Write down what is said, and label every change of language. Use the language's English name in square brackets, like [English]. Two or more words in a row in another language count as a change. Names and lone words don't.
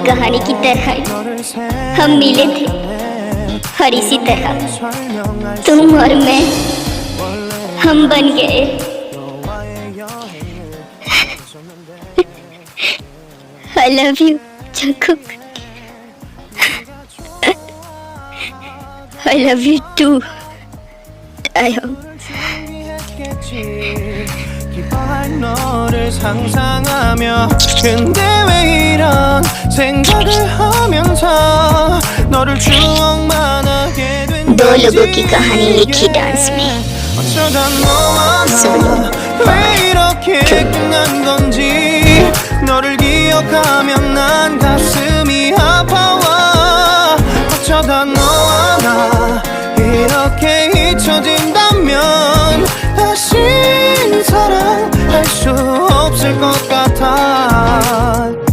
[Hindi] कहानी की तरह हम मिले थे, और इसी तरह तुम और मैं हम बन गए। [English] I love you, जंगकुक। I love you too, ताए홍। [Korean] 기뻐할 너를 상상하며 근데 왜 이런 생각을 하면서 너를 추억만 하게 된 [Hindi] दो लोगों की कहानी लिखी डांस में। [Korean] 어쩌다 너와 나 왜 이렇게 끝난 건지 너를 기억하면 난 가슴이 아파와 어쩌다 너와 나 이렇게 잊혀진다면 다시 사랑할 수 없을 것 같아.